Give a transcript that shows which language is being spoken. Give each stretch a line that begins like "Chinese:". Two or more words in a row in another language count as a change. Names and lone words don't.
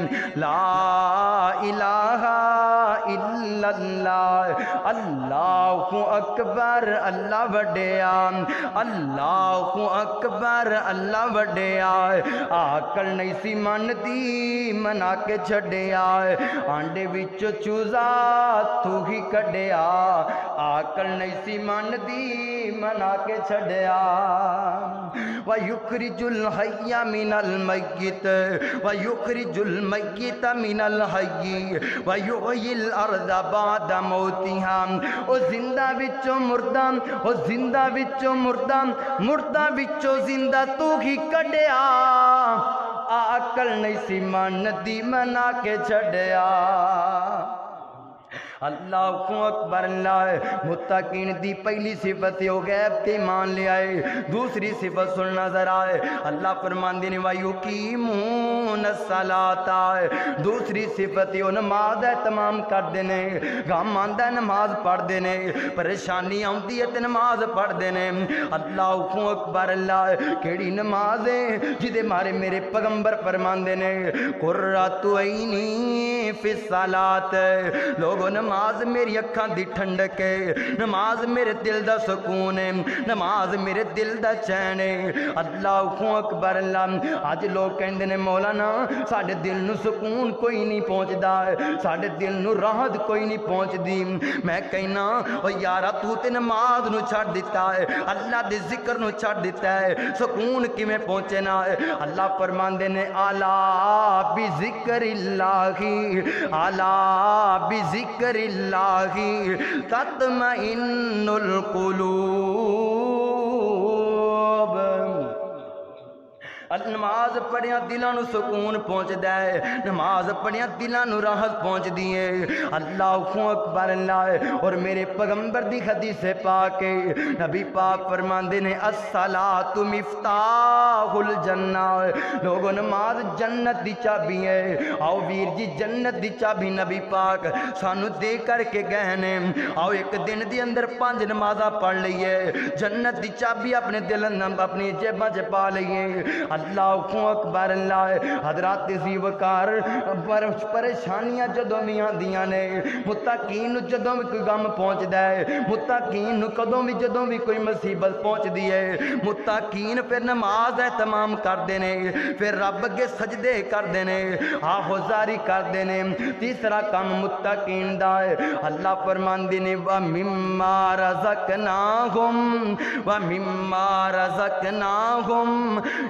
Arabic: لا الہ الا اللہ اللہ اکبر
Punjabi: اللہ وڈیا
Arabic: اللہ اکبر
Punjabi: اللہ وڈیا آکل نہیں سی من دی منا کے چھڑے آئے آنڈے وچو چوزا تو ہی کڈیا آکل نہیں سی من دی منا کے چھڑیا
Arabic: وَيُخْرِجُ الْحَيَّ مِنَ الْمَيِّتِ وَيُخْرِجُ الْمَيِّتَ مِنَ الْحَيِّ وَيُحْيِي الْأَرْضَ بَعْدَ مَوْتِهَا
Punjabi: او زندہ وچو مردہ او زندہ وچو مردہ مردہ وچو زندہ تو ہی کڈیا آکل نہیں سی من دی منا کے چھڑیا
Arabic: اللہ اکبر اللہ
Punjabi: متقین دی پہلی صفت ہو غیب تے مان لے آئے دوسری صفت سننا ذرا ہے اللہ فرماندے نے
Arabic: وَيُقِيمُونَ الصَّلَاةَ
Punjabi: دوسری صفت ہو نماز اہتمام کر دینے غم آندا ہے نماز پڑھ دینے پریشانی آندی ہے تے نماز پڑھ دینے
Arabic: اللہ اکبر اللہ
Punjabi: کیڑی نماز ہے جدے مارے میرے پیغمبر فرماندے نے قُرَّۃُ
Arabic: عَيْنِي فِي الصَّلَاةِ
Punjabi: لوگوں نماز میری اکھاں دی ٹھنڈک ہے نماز میرے دل دا سکون ہے نماز میرے دل دا چین ہے
Arabic: اللہ اکبر اللہ
Punjabi: آج لوگ کہندے نے مولانا ساڈے دل نو سکون کوئی نہیں پہنچدا ساڈے دل نو راحت کوئی نہیں پہنچدی میں کہنا او یارا تو تے نماز نو چھڈ دیتا ہے اللہ دے ذکر نو چھڈ دیتا ہے سکون کیویں پہنچے نا اللہ فرماندے نے
Arabic: الا بذکر اللہ الا بذکر اللہ تطمئن القلوب
Punjabi: نماز پڑھیاں دلاں نو سکون پہنچ دے نماز پڑھیاں دلاں نو راحت پہنچ دیئے
Arabic: اللہ اکبر اللہ
Punjabi: اور میرے پیغمبر دی حدیث پاک نبی پاک فرماندے نے
Arabic: الصلاۃ مفتاح
Punjabi: الجنہ لوگوں نماز جنت دی چابی ہے آؤ ویر جی جنت دی چابی نبی پاک سانو دے کر کے گئے نے آؤ ایک دن دی اندر 5 نمازاں پڑھ لئیے جنت دی چابی اپنے دل اپنی جیباں چ پا لئیے
Arabic: اللہ اکبر
Punjabi: اللہ حضرات سی وقار پریشانیاں جدوں بھی آندیاں نے متقین نو جدوں بھی کوئی غم پہنچدا ہے متقین نو کدوں بھی جدوں بھی کوئی مصیبت پہنچدی ہے متقین پھر نماز اہتمام کردے نے پھر رب اگے سجدے کردے نے آہوزاری کردے نے تیسرا کام متقین دا ہے اللہ فرماندے نے
Arabic: وَمِمَّا رَزَقْنَاهُمْ وَمِمَّا رَزَقْنَاهُمْ